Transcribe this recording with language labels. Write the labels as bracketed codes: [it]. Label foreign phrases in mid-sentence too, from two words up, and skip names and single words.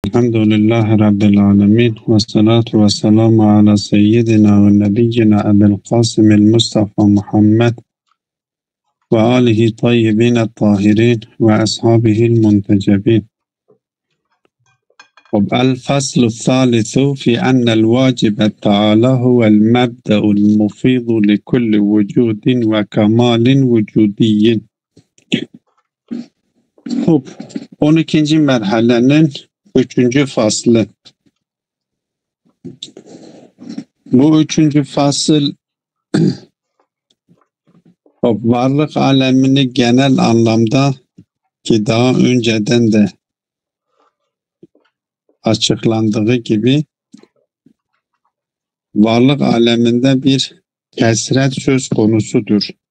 [ar] الحمد لله رب العالمين والصلاة والسلام على سيدنا ونبينا أبي القاسم المصطفى محمد وآله الطيبين الطاهرين وأصحابه المنتجبين. الفصل الثالث في أن الواجب تعالى هو المبدأ المفيض لكل وجود وكمال وجودي. [tr] 12. merhalenin 3. faslı. Bu 3. fasıl varlık alemini genel anlamda ki daha önceden de açıklandığı gibi varlık aleminde bir kesret söz konusudur.